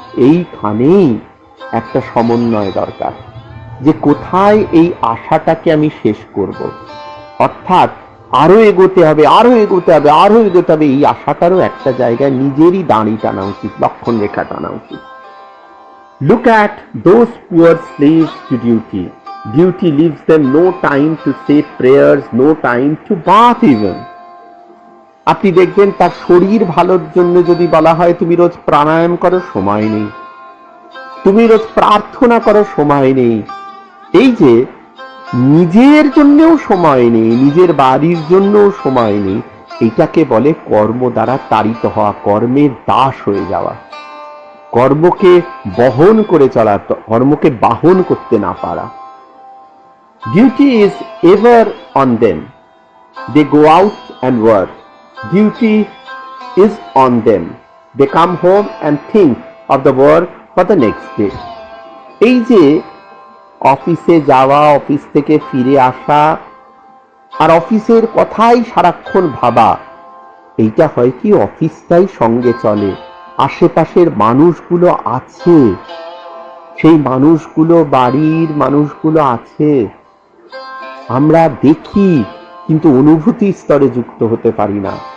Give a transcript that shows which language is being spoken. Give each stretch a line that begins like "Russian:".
Bangla: এইখানেই একটা সমন্বয় দরকার, যে কোথায় এই আশাটাকে আমি শেষ করব, অর্থাৎ আরো এগোতে হবে, আরো এগোতে হবে, আরো এগোতে হবে, এই আশাটারও একটা জায়গায় নিজেরই দাঁড়ি টানা উচিত, লক্ষণ রেখা টানা উচিত।
English: Look at those poor slaves to duty. Duty leaves them no time to say prayers, no time to bath even.
Bangla: আপনি দেখবেন তার শরীর ভালোর জন্য যদি বলা হয় তুমি রোজ প্রাণায়াম করো, সময় নেই। তুমি রোজ প্রার্থনা করো, সময় নেই। এই যে নিজের জন্যও সময় নেই, নিজের বাড়ির জন্যও সময় নেই, এটাকে বলে কর্ম দ্বারা তাড়িত হওয়া, কর্মের দাস হয়ে যাওয়া, কর্মকে বহন করে চলা, কর্মকে বাহন করতে না পারা।
English: Duty is ever on them. They go out and work. Duty is on them. They come home and think of the work for the next day.
Bangla: এই যে অফিসে যাওয়া, অফিস থেকে ফিরে আসা আর অফিসের কথাই সারাক্ষণ ভাবা, এইটা হয় কি অফিসটাই সঙ্গে চলে, আশেপাশের মানুষগুলো আছে, সেই মানুষগুলো, বাড়ির মানুষগুলো আছে, আমরা দেখি কিন্তু অনুভূতি স্তরে যুক্ত হতে পারি না।